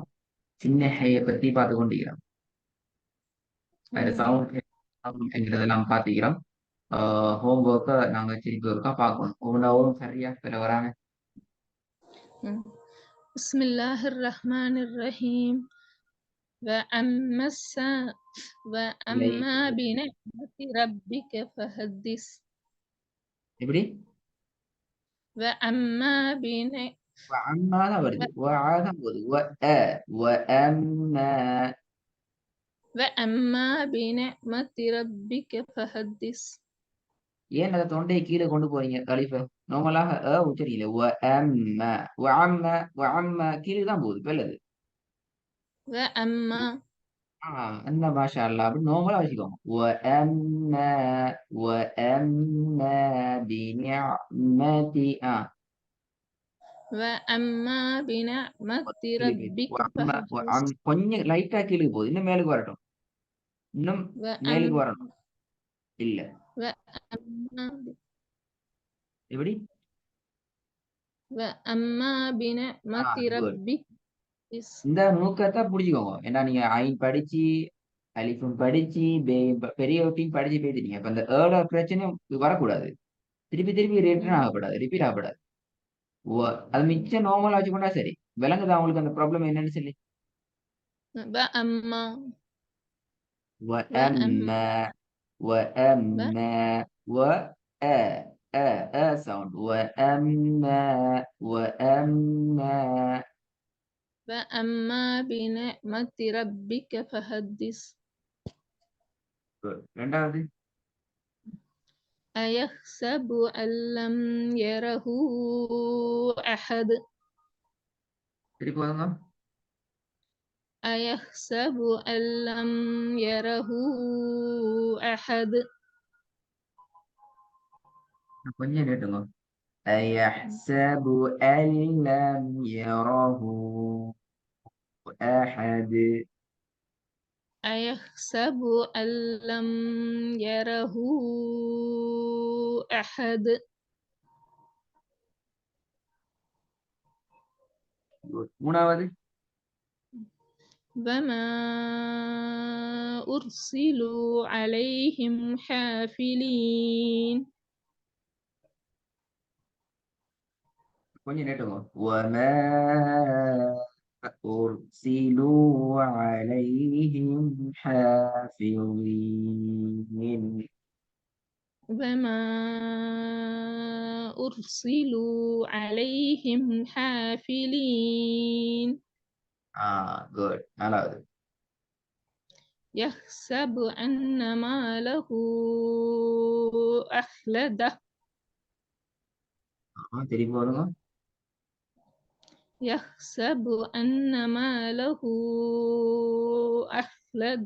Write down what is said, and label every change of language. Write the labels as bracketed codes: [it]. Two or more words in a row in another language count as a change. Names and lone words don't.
[ta] சின்ன ஹேயை பத்தி பார்த்து கொண்டிருக்கிறோம். வேற சவுண்ட் என்கிறதெல்லாம் பார்த்துக்கிறோம். ஹோம்ஒர்க்கை நாங்க திருப்பி ஒருக்கா பார்க்கணும். ஒவ்வொன்றாவும் சரியா பிற வராம. [ar] بسم الله الرحمن الرحيم. [ta] இல்லை [ar] وأما بنعمة ربك فحدث. [ta] எப்படி [ar] وأما [ta] அம்மா தான் வருது. தான் போகுது. [ar] وأما وأما بنعمة ربك فحدث. [ta] ஏன் அதை தொண்டையை கீழே கொண்டு போறீங்க கலிஃப? நார்மலாக உச்சரிக்கல. وأما கீழே தான் போகுது. பெல்லது. [ar] وأما [ta] அந்த [ar] ما شاء الله [ta] அப்படி நார்மலா வச்சுக்கோங்க. [ar] وأما بنعمة وأما بنعمة ربك فحدث. [ta] கொஞ்சம் லைட்டா கீழே போகுது. இன்னும் மேலுக்கு வரட்டும். இன்னும் மேலுக்கு வரணும். இல்ல [ar] وأما [ta] எப்படி? [ar] وأما بنعمة குட். ربك. [ta] இந்த நுணுக்கத்தை புரிஞ்சுக்கோங்க. ஏன்னா நீங்க ஐன் படிச்சு அலிஃபும் படிச்சு பெரிய ஒட்டியும் படிச்சு பேசிட்டீங்க. இப்ப இந்த பிரச்சனையும் வரக்கூடாது. திருப்பி திருப்பி ரிப்பீட் ஆகக்கூடாது. அது மிச்சம் நார்மலா வச்சுக்கொண்டா சரி. விளங்குதா உங்களுக்கு அந்த ப்ராப்ளம் என்னன்னு சொல்லி? [ar] وأما وأما وأما sound وأما وأما بنعمة ربك فحدث. [ta] ரெண்டாவது [ar] أيحسب أن لم يره أحد. [ta] திருப்பி வாங்க. [ar] أيحسب أن لم يره أحد. [ta] கொஞ்சம் நேட்டுங்க. [ar] أيحسب أن لم يره أحد. أيحسب أن لم يره أحد. [ta] மூணாவது [ar] وما أرسلوا عليهم حافلين. [ta] கொஞ்சம் நேட்டுங்க. [ar] وما أرسلوا عليهم حافظين. وما أرسلوا عليهم حافلين. [ta] குட். நாலாவது [ar] يحسب أن ماله أخلده. [ta] திருப்பி வருங்க. [ar] يحسب أن ماله أخلده.